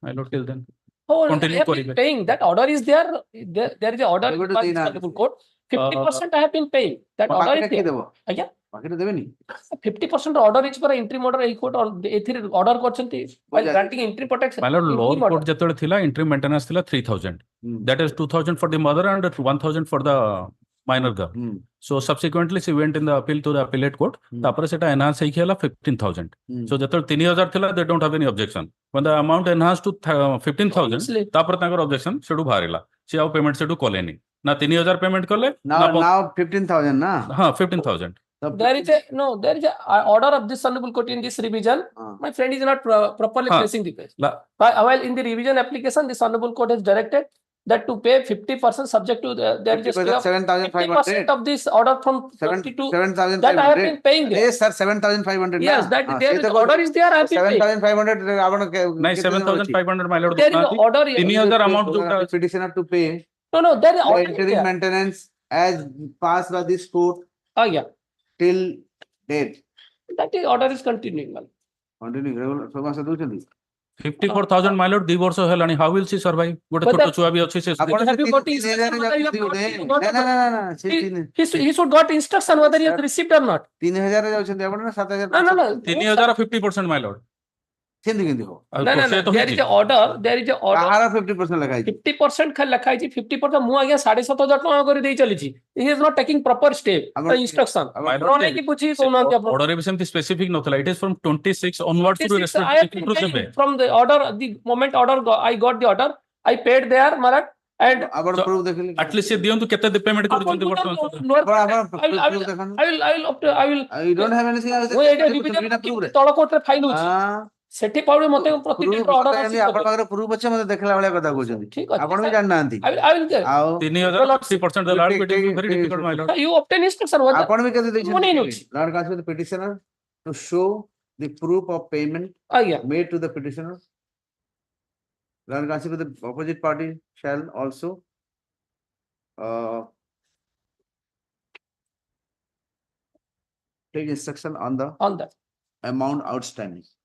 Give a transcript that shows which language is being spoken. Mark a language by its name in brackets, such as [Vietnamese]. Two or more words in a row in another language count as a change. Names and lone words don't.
[English] My lord, till then. Oh, I Continue have been query. paying. That order is there. There is an order Go to by the the Honorable Court. 50% I have been paying. That order is there. Yeah. 50% order is for interim order High Court or the order କରିଛନ୍ତି while granting interim protection. My lord, lower Interim order. [Odia] court ଯେତେବେଳେ ଥିଲା [English] interim maintenance [Odia] ଥିଲା 3,000. [English] That is 2,000 for the mother and 1,000 for the minor girl. So subsequently she went in the appeal to the appellate court. [Odia] ତାପରେ ସେଟା enhance ହେଇକି ହେଲା 15,000. So ଯେତେବେଳେ 3,000 ଥିଲା [English] they don't have any objection. When the amount enhanced to 15,000 [Odia] ତାପରେ ତାଙ୍କର [English] objection [Odia] ସେଠୁ ବାହାରିଲା. ସେ ଆଉ payment ସେଠୁ କଲେନି. ନା 3,000 payment କଲେ [English] Now 15,000 na? [Odia] ହଁ 15,000. [English] There is a order of this Honorable Court in this revision. My friend is not properly placing the case. While in the revision application, this Honorable Court has directed that to pay 50% subject to there is a stay of 50% of this order from 22. 7,500. That I have been paying there. Yes, sir, 7,500. Yes, that there is order is there. I have been paying. 7,500. ନାଇଁ 7,500 my lord. There is an order. [Odia] 3,000 amount ଯୋଉଟା [English] petitioner to pay. No, there is the order. interim maintenance as passed by this court. Oh yeah. Till date. That is order is continuing. Continuing. [Odia] 54,000 [English] my lord [Odia] 2 ବର୍ଷ ହେଲାଣି. [English] How will she survive? [Odia] ଗୋଟେ ଛୋଟ ଛୁଆ ବି ଅଛି ସେ. [English] Have you got instruction whether you have he should got instruction whether he has received or not. [Odia] 3,000 ଯାଉଛନ୍ତି ଆପଣ ନା 7,000? [English] No. 3,000 50% my lord. [Odia] ସେମିତି କେମିତି ହବ? [English] No. There is a order. There is a order. [Odia] କାହାର 50% ଲେଖା ହେଇଛି? 50% ଖାଲି ଲେଖା ହେଇଛି. 50% ମୁଁ ଆଜ୍ଞା 7,500 ଟଙ୍କା କରି ଦେଇ ଚାଲିଛି. [English] He is not taking proper step. The instruction. [Odia] ନ ନେଇକି ବୁଝି କହୁନାହାନ୍ତି ଆପଣ. [English] Order [Odia] ବି ସେମିତି [English] specific ନଥିଲା. It is from 26 onwards to I have been paying from the order. The moment order I got the order, I paid there, Marat. And at least [Odia] ସେ ଦିଅନ୍ତୁ କେତେ payment କରୁଛନ୍ତି ବର୍ତ୍ତମାନ. [English] I will. You don't have anything else. [Odia] ତଳ କୋର୍ଟରେ ଫାଇଲ ଅଛି. ସେଠି ପାଉଡେ ମତେ ପ୍ରତିଟି ଅର୍ଡର ଅଛି ଆପଣ ପାଖରେ ପ୍ରୁଫ୍ ଅଛି ମତେ ଦେଖିଲା ଭଳିଆ କଥା କହୁଛନ୍ତି ଠିକ ଅଛି ଆପଣ ବି ଜାଣି ନାହାନ୍ତି ଆଉ [English] 3,000% [Odia] ଦେଲା ବେଳକୁ [English] it will be very difficult my lord. You obtain instruction [Odia] ଆପଣ ବି କେତେ ଦେଇଛନ୍ତି [English] Lord Counsel the petitioner to show the proof of payment made to the petitioner. Lord Counsel the opposite party shall also take instruction on the amount outstanding.